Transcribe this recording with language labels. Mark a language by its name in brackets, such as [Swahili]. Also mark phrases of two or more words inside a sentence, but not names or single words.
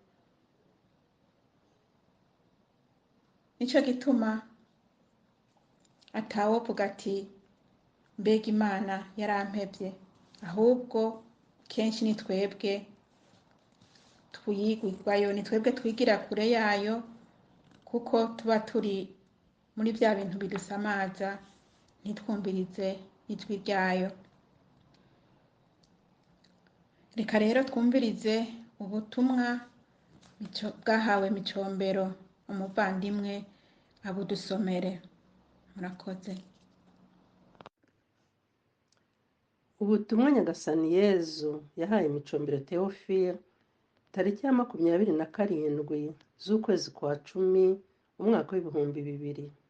[Rundi] Nico gituma atawovuga ati mbega Imana yarampevye, ahubwo kenshi ni twebwe twigwayo, ni twebwe twigira kure yayo, kuko tuba turi muri vya bintu bidusamaza, ntitwumvirize ijwi ryayo. Reka rero twumvirize ubutumwa bwahawe Micombero, umuvandimwe abudusomere. Murakoze. Ubutumwa Nyagasani Yezu yahaye Micombero Theophile tariki ya 27 z'ukwezi kwa 10 umwaka w'2000.